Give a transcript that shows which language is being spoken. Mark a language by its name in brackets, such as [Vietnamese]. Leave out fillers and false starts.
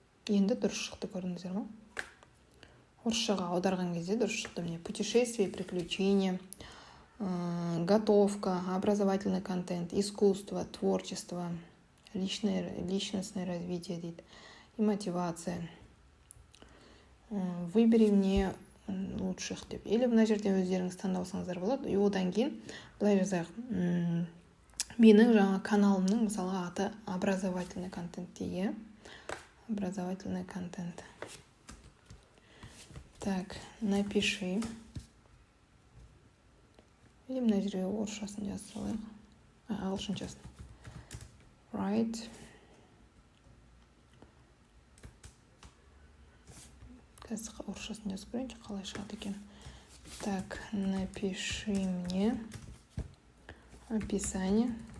[Kazakh] Енді дұрыс шықты, көрдіңіздер ме? Орысшаға аударған кезде дұрыс шықты. [Russian] Міне, путешествие, приключения, готовка, образовательный контент, искусство, творчество, личностное развитие [Kazakh] дейді, [Russian] и мотивация. Выбери мне лучших [Kazakh] деп. Или мына жерден өздеріңіз таңдаусаңыздар болады. И одан кейін былай жазайық. Менің жаңа каналымның мысалға аты [Russian] образовательный контент [Kazakh] дейі. [Russian] Образовательный контент. Так, напиши. [Kazakh] Или мына жерге орысшасын жаза салайық. Ағылшыншасын. [English] Right. [Kazakh] Қазір орысшасын жазып көрейінші, қалай шығады екен. [Russian] Так, напиши мне описание.